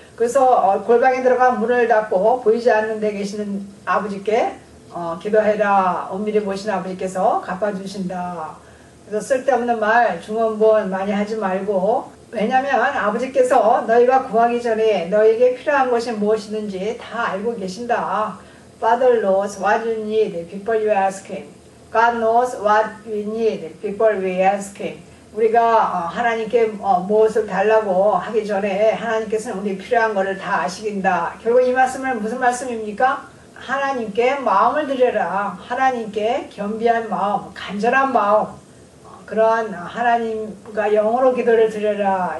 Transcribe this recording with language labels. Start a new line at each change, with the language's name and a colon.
Korean: 그래서 골방에 들어가 문을 닫고 보이지 않는 데 계시는 아버지께 기도해라. 엄밀히 보시는 아버지께서 갚아주신다. 그래서 쓸데없는 말, 중언부언 많이 하지 말고, 왜냐면 아버지께서 너희가 구하기 전에 너희에게 필요한 것이 무엇이든지 다 알고 계신다.
English: Father knows what you need before you ask Him. God knows what we need before we ask Him.
Korean: 우리가 하나님께 무엇을 달라고 하기 전에 하나님께서는 우리 필요한 것을 다 아시긴다. 결국 이 말씀은 무슨 말씀입니까? 하나님께 마음을 드려라. 하나님께 겸비한 마음, 간절한 마음, 그러한 하나님과 영어로 기도를 드려라.